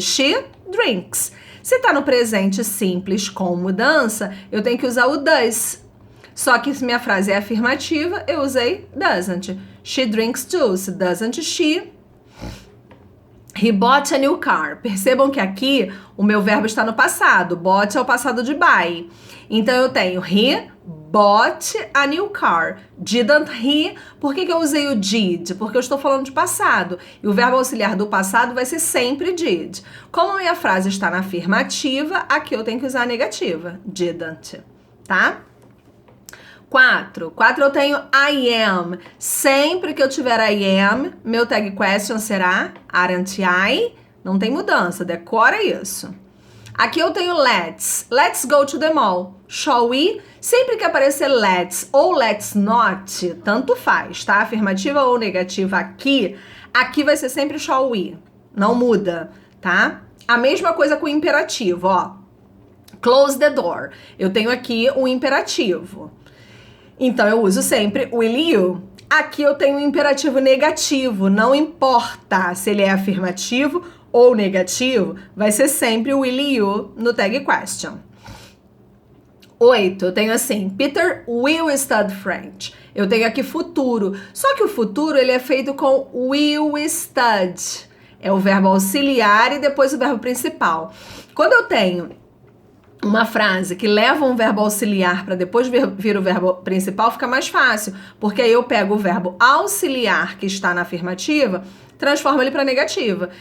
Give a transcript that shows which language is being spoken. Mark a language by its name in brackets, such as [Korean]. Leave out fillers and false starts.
[English] She drinks. [Portuguese] Se está no presente simples com mudança, eu tenho que usar o does. Só que se minha frase é afirmativa, eu usei doesn't. [English] She drinks juice. Doesn't she? He bought a new car. [Portuguese] Percebam que aqui o meu verbo está no passado. Bought é o passado de buy. Então eu tenho [English] he bought a new car. Didn't he? [Portuguese] Por que eu usei o did? Porque eu estou falando de passado. E o verbo auxiliar do passado vai ser sempre did. Como a minha frase está na afirmativa, aqui eu tenho que usar a negativa. Didn't. Tá? 4 eu tenho I am. Sempre que eu tiver I am, meu tag question será [English] aren't I? [Portuguese] Não tem mudança, decora isso. Aqui eu tenho let's. [English] Let's go to the mall. Shall we? [Portuguese] Sempre que aparecer let's ou let's not, tanto faz, tá? Afirmativa ou negativa aqui vai ser sempre shall we. Não muda, tá? A mesma coisa com o imperativo, ó. [English] Close the door. [Portuguese] Eu tenho aqui um imperativo. Então, eu uso sempre will you. Aqui eu tenho um imperativo negativo. Não importa se ele é afirmativo ou negativo, vai ser sempre will you no tag question. 8, eu tenho assim, Peter will study French. Eu tenho aqui futuro. Só que o futuro, ele é feito com will study. É o verbo auxiliar e depois o verbo principal. Quando eu tenho uma frase que leva um verbo auxiliar para depois vir o verbo principal, fica mais fácil, porque aí eu pego o verbo auxiliar que está na afirmativa, transformo ele para negativa.